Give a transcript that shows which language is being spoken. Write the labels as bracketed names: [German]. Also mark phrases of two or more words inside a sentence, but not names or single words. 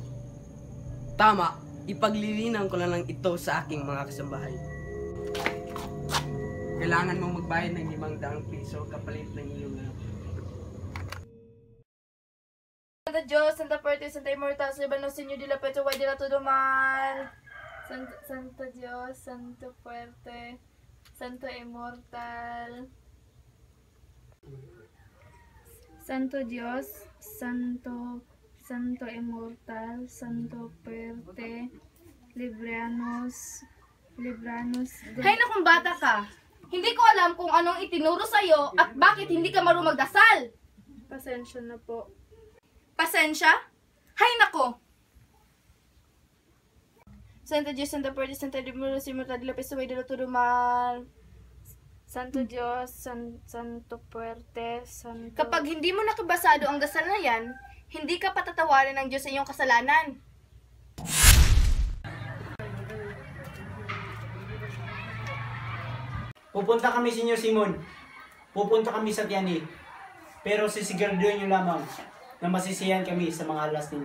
[Filipino] Tama, ipaglilinan ko na lang ito sa aking mga kasambahay. Kailangan mong magbayad ng 500 piso kapalit ng iyong [Spanish] Santa Diyos, Santa Puerte, Santa Immortal, Libanos, Senyor de la Petro, Guay de la Todo Mal. Santo Dios, Santo Fuerte, Santo Immortal. Santo Dios, Santo Immortal, Santo Fuerte, Libranos. [Filipino] Hay nakong bata ka! Hindi ko alam kung anong itinuro sa'yo at bakit hindi ka marunong magdasal. Pasensya na po. Pasensya? Hay nako! [Spanish] Santa Diyos, Santa Puerte, Santa Immortal, Immortal, de la Petro, Guay de la Todo Mal. Santo Dios, Santo Fuerte, Santo... [Filipino] Kapag hindi mo nakabasado ang dasal na yan, hindi ka patatawarin ng Diyos sa iyong kasalanan. Pupunta kami, Senyor Simon. Pupunta kami sa Tiani. Pero sisiguraduhin niyo lamang na masisiyahan kami sa mga alas ninyo.